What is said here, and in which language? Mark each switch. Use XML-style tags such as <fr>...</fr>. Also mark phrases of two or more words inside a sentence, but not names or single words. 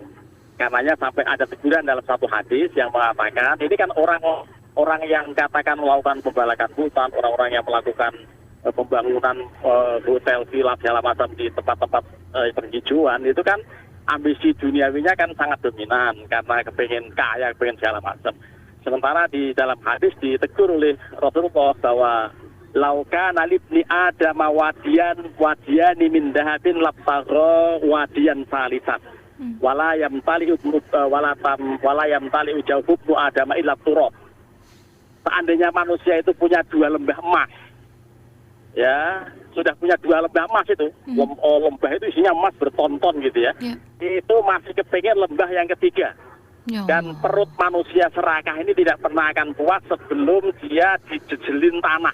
<id>Karenanya sampai ada teguran dalam satu hadis yang mengatakan, ini kan orang yang katakan melakukan pembalakan hutan, orang-orang yang melakukan pembangunan hotel, villa, segala macam di tempat-tempat penghijauan, itu kan ambisi duniawinya kan sangat dominan karena kepengen kaya, kepengen segala macam. Sementara di dalam hadis ditegur oleh Rasulullah bahwa</id> <ar>لو كان لابن آدم واديا من ذهب لابتغى واديا ثالثا ولا يمتلئ جوف ابن آدم إلا تراب.</ar> <id>Seandainya manusia itu punya dua lembah emas, ya sudah punya dua lembah emas itu, lembah itu isinya emas bertonton gitu ya, itu masih kepengen lembah yang ketiga. Dan perut manusia serakah ini tidak pernah akan puas sebelum dia dijejelin tanah.</id>